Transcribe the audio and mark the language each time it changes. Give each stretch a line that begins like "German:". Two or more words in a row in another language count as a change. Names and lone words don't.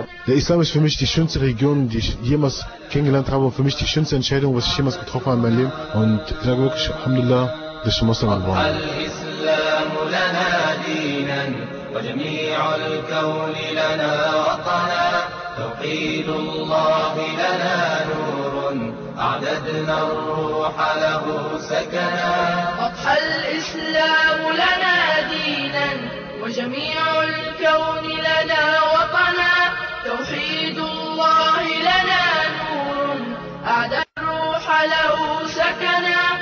German: Der Islam ist für mich die schönste Religion, die ich jemals kennengelernt habe und für mich die schönste Entscheidung, was ich jemals getroffen habe in meinem Leben. Und ich sage wirklich, Alhamdulillah, dass ich Muslim geworden bin.
Arabic: توحيد الله لنا نور أعددنا الروح له سكنا أضحى الإسلام لنا دينا وجميع الكون لنا وطنا توحيد الله لنا نور أعددنا الروح له سكنا